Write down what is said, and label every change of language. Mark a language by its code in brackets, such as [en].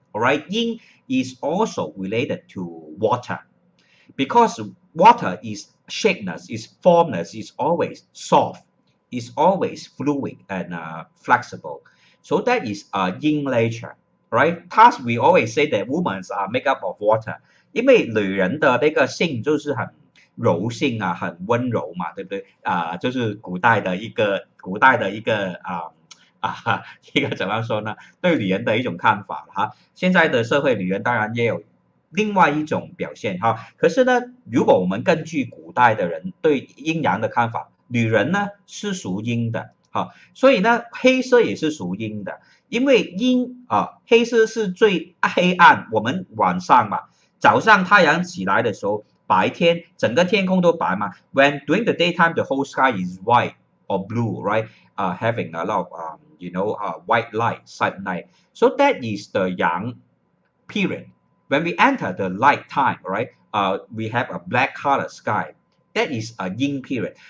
[en] All right, yin is also related to water because water is shapeless, is formless, is always soft, is always fluid and flexible. So that is yin nature, right? Thus we always say that women are made up of water， [zh] 因为女人的那个性就是很柔性啊，很温柔嘛，对不对？就是古代的一个一个怎么说呢？对女人的一种看法哈。现在的社会女人当然也有另外一种表现哈。可是呢，如果我们根据古代的人对阴阳的看法，女人呢是属阴的。好，所以呢，黑色也是属阴的，因为阴黑色是最黑暗，我们晚上嘛，早上太阳起来的时候，白天整个天空都白嘛。 [en] When during the daytime, the whole sky is white or blue, right? Having a lot of white light, sunlight. So that is the yang period. When we enter the light time, right? We have a black color sky. That is a yin period.